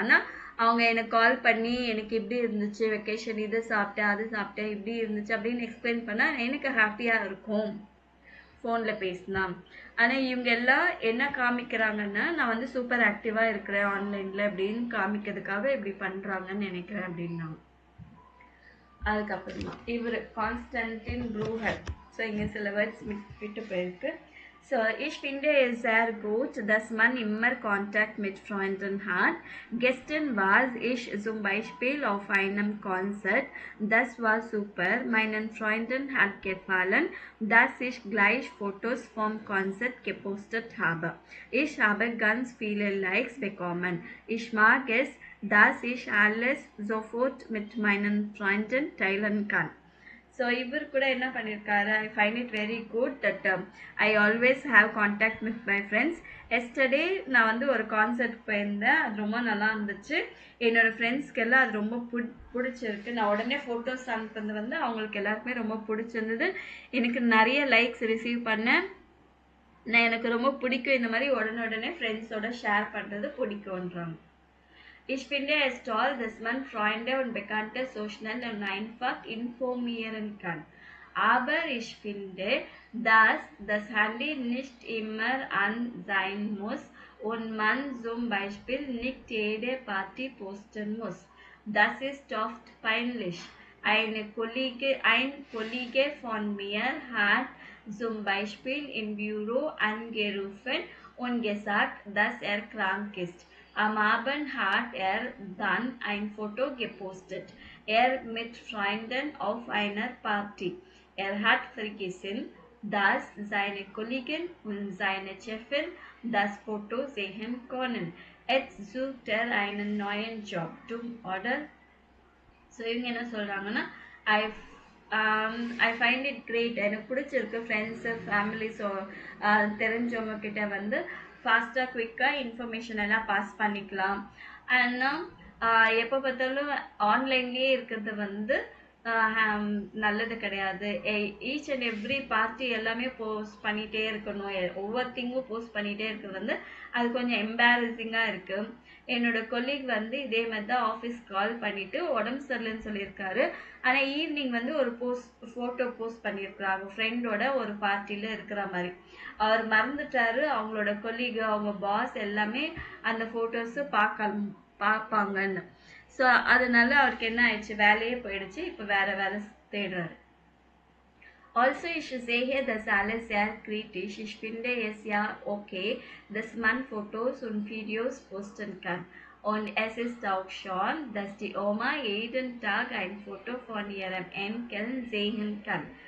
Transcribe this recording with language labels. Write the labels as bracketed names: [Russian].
[Tamil] ஆனால் அவங்க எனக்கு கால் பண்ணி எனக்கு இப்படி இருந்துச்சு வெக்கேஷன், இது சாப்பிட்டேன், அது சாப்பிட்டேன், இப்படி இருந்துச்சு அப்படின்னு எக்ஸ்பிளைன் பண்ணால் எனக்கு ஹாப்பியாக இருக்கும் ஃபோனில் பேசினா. ஆனால் இவங்க எல்லாம் என்ன காமிக்கிறாங்கன்னா, நான் வந்து சூப்பர் ஆக்டிவாக இருக்கிறேன் ஆன்லைனில் அப்படின்னு காமிக்கிறதுக்காக இப்படி பண்ணுறாங்கன்னு நினைக்கிறேன் அப்படின்னாங்க. அதுக்கப்புறமா இவர் கான்ஸ்டன்டின் ப்ரூஹர். ஸோ இங்கே சில வேர்ட்ஸ் விட்டு போயிருக்கு. [German] So, ich finde es sehr gut, dass man immer Kontakt mit Freunden hat. Gestern war ich zum Beispiel auf einem Konzert. Das war super. Meinen Freunden hat gefallen, dass ich gleich Fotos vom Konzert gepostet habe. Ich habe ganz viele Likes bekommen. Ich mag es, dass ich alles sofort mit meinen Freunden teilen kann. [Tamil] So இவர் கூட என்ன பண்ணியிருக்காரு, [English] I find it very good that I always have contact with my friends. [Tamil] Yesterday நான் வந்து ஒரு concert போயிருந்தேன், அது ரொம்ப நல்லா இருந்துச்சு. என்னோடய ஃப்ரெண்ட்ஸ்க்கெல்லாம் அது ரொம்ப பிடிச்சிருக்கு. நான் உடனே ஃபோட்டோஸ் அனுப்புறது வந்து அவங்களுக்கு எல்லாருக்குமே ரொம்ப பிடிச்சிருந்தது. எனக்கு நிறைய லைக்ஸ் ரிசீவ் பண்ணேன். எனக்கு ரொம்ப பிடிக்கும் இந்த மாதிரி உடனே ஃப்ரெண்ட்ஸோட ஷேர் பண்ணுறது பிடிக்கும்ன்றாங்க. Ich finde es toll, dass man Freunde und Bekannte so schnell und einfach informieren kann. Aber ich finde, dass das Handy nicht immer an sein muss und man zum Beispiel nicht jede Party posten muss. Das ist oft peinlich. Ein Kollege von mir hat zum Beispiel im Büro angerufen und gesagt, dass er krank ist. Am Abend hat er dann ein Foto gepostet. Er mit Freunden auf einer Party. Er hat vergessen, dass seine Kollegen und seine Chefin das Foto sehen können. [German] Jetzt sucht er einen neuen Job. Dumm, oder? So, [Tamil] இவங்க என்ன சொல்றாங்கன்னா, [German] I [English] I find it great. [Tamil] எனக்கு பிடிச்சிருக்கு. Friends ஃபேமிலிஸோ தெரிஞ்சவங்க கிட்ட வந்து ஃபாஸ்ட்டாக குயிக்காக இன்ஃபர்மேஷன் எல்லாம் பாஸ் பண்ணிக்கலாம். ஆனால் எப்போ பார்த்தாலும் ஆன்லைன்லேயே இருக்கிறது வந்து நல்லது கிடையாது. [English] each and every party [Tamil] எல்லாமே போஸ்ட் பண்ணிகிட்டே இருக்கணும். ஒவ்வொரு திங்கும் போஸ்ட் பண்ணிகிட்டே இருக்கிறது வந்து அது கொஞ்சம் எம்பாரசிங்காக இருக்குது. என்னோட கொலீக் வந்து இதே மாதிரி தான் ஆஃபீஸ் கால் பண்ணிவிட்டு உடம்பு சரியில்லைன்னு சொல்லியிருக்காரு. ஆனால் ஈவினிங் வந்து ஒரு ஃபோட்டோ போஸ்ட் பண்ணியிருக்கிறாங்க ஃப்ரெண்டோட ஒரு பார்ட்டியில் இருக்கிற மாதிரி. அவர் மறந்துட்டாரு அவங்களோட கொலீக், அவங்க பாஸ் எல்லாமே அந்த ஃபோட்டோஸு பார்ப்பாங்கன்னு. ஸோ அதனால அவருக்கு என்ன ஆயிடுச்சு, வேலையே போயிடுச்சு. இப்போ வேற வேலை தேடுறாரு. [German] Also, ich sehe, dass alle sehr kritisch. Ich finde es ja okay, dass man Fotos und Videos posten kann. Und es ist auch schon, dass die Oma jeden Tag ein Foto von ihrem Enkel sehen kann.